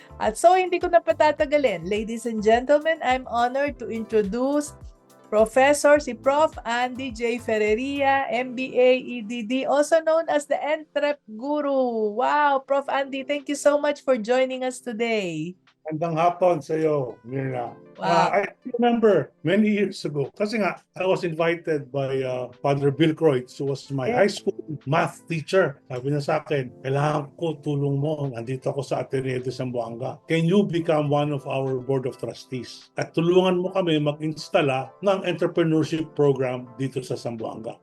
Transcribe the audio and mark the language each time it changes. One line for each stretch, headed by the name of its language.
Filipino: At so hindi ko na patatagalin.
English: Ladies and gentlemen, I'm honored to introduce Professor, si Prof. Andy J. Ferreria, MBA, EDD, also known as the Entrep Guru. Wow, Prof. Andy, thank you so much for joining us today.
Filipino: Magandang hapon sa iyo, Mirna.
English: Wow. I remember many years ago,
Filipino: kasi nga,
English: I was invited by Father Bill Kreutz, who was my high school math teacher.
Filipino: Sabi niya sa akin, kailangan ko tulong mo. Nandito ako sa Ateneo de Zamboanga.
English: Can you become one of our board of trustees?
Filipino: At tulungan mo kami mag-installa ng entrepreneurship program dito sa Zamboanga.